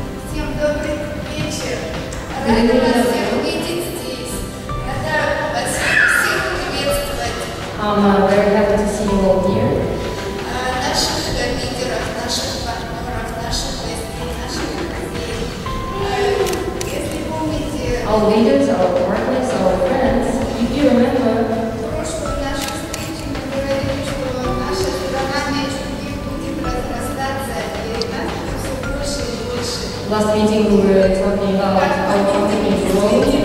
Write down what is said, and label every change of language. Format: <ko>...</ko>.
<ru>Всем добрый вечер. Рада вас всех увидеть здесь. Рада вас всех приветствовать.</ru> <en>I'm very happy to see you all here.</en> <ru>Наших лидеров, наших партнеров, наших гостей, наших друзей. Если помните,</ru> <en>Our leaders, our partners, our friends, if you remember,</en> <ru>прошлую нашу встречу мы говорили, что наша страна чуть-чуть будет разрастаться, и нас будет все больше и больше.</ru> <en>last meeting we were talking about our company growing.</en>